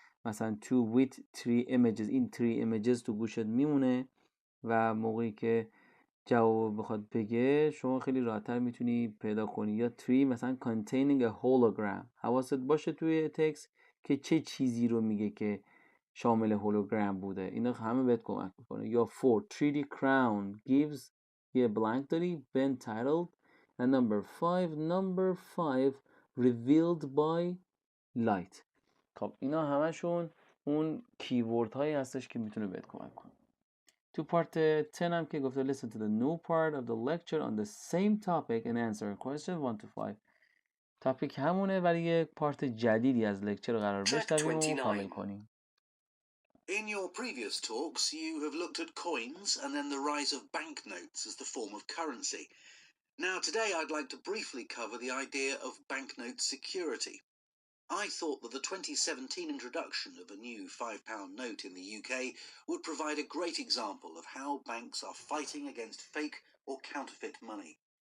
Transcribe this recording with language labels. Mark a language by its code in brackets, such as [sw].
[fa] مثلا [en] 2 with 3 images، [fa] این [en] 3 images [fa] تو گوشت میمونه و موقعی که جواب بخواد بگه شما خیلی راحت‌تر میتونی پیدا کنی. یا 3 مثلا [en] containing a hologram، [fa] حواست باشه توی تکست که چه چیزی رو میگه که شامل هولوگرام بوده، اینا همه بهت کمک میکنه. یا 4 [en] 3D crown gives، [fa] یه بلانک داری [en] been titled. and number 5 revealed by light. [fa] خب اینا همشون اون کیورد هایی هستش که میتونه بهت کمک کنه. تو پارت 10 هم که گفته [en] listen to the new part of the lecture on the same topic and answer question 1 to 5. [fa] تاپیک همونه ولی یک پارت جدیدی از لکچر رو قرار بشنویم و کامل کنیم. [en] In your previous talks, you have looked at coins and then the rise of banknotes as the form of currency. Now, today I'd like to briefly cover the idea of banknote security. I thought that the 2017 introduction of a new £5 note in the UK would provide a great example of how banks are fighting against fake or counterfeit money.